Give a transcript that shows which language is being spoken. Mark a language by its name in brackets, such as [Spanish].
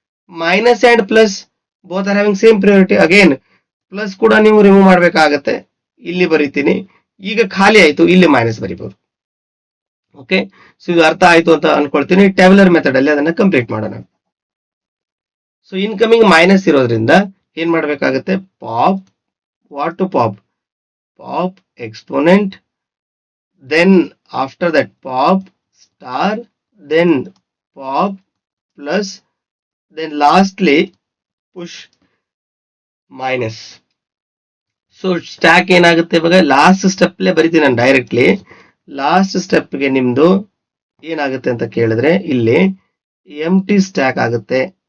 [English] Minus and plus both are having same priority. [Kannada] Again plus ಕೂಡ ನೀವು remove ಮಾಡ್ಬೇಕಾಗತ್ತೆ. ಇಲ್ಲಿ ಬರೀತೀನಿ. ಈಗ ಖಾಲಿ ಆಯ್ತು, ಇಲ್ಲಿ ಮೈನಸ್ ಬರೀಬಹುದು. ಓಕೆ, ಸೊ ಇದು ಅರ್ಥ ಆಯ್ತು ಅಂತ ಅನ್ಕೊಳ್ತೀನಿ. ಟ್ಯಾಬ್ಯುಲರ್ ಮೆಥಡ್ ಅಲ್ಲಿ ಅದನ್ನ ಕಂಪ್ಲೀಟ್ ಮಾಡೋಣ. ಸೊ ಇನ್ಕಮಿಂಗ್ ಮೈನಸ್ ಇರೋದ್ರಿಂದ ಏನ್ ಮಾಡ್ಬೇಕಾಗತ್ತೆ? [English] Pop, what to pop exponent, then after that pop star, then pop plus, then lastly push minus. [Kannada] So stack ಏನಾಗುತ್ತೆ? ಇವಾಗ ಲಾಸ್ಟ್ ಸ್ಟೆಪ್ ಬರಿತೀನಿ ನಾನು ಡೈರೆಕ್ಟ್ಲಿ. ಲಾಸ್ಟ್ ಸ್ಟೆಪ್ಗೆ ನಿಮ್ದು ಏನಾಗುತ್ತೆ ಅಂತ ಕೇಳಿದ್ರೆ ಇಲ್ಲಿ ಎಂಟಿ ಸ್ಟ್ಯಾಕ್ ಆಗುತ್ತೆ.